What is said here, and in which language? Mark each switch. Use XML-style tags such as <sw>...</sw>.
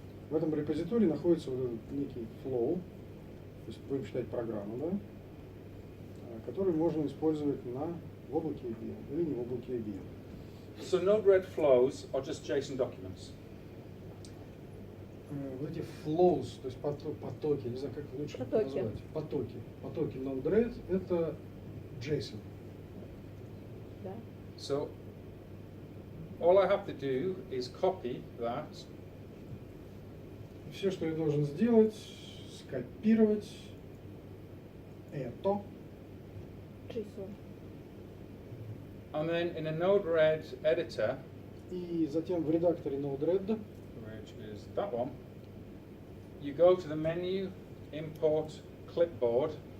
<ru>В этом репозитории находится вот этот некий flow, то есть будем считать программу, да, который можно использовать в облаке IBM или не в облаке IBM.</ru> <en>So Node-RED flows are just JSON documents.</en> <ru>Вот эти flows, то есть потоки, не знаю, как лучше назвать, потоки Node-RED это JSON. Да.</ru> <en>So all I have to do is copy that.</en> <ru>Все, что я должен сделать, скопировать это. JSON.</ru> <en>And then in a Node-RED editor,</en> <ru>И затем в редакторе Node-RED,</ru> <en>which is that one, you go to the menu, import clipboard,</en>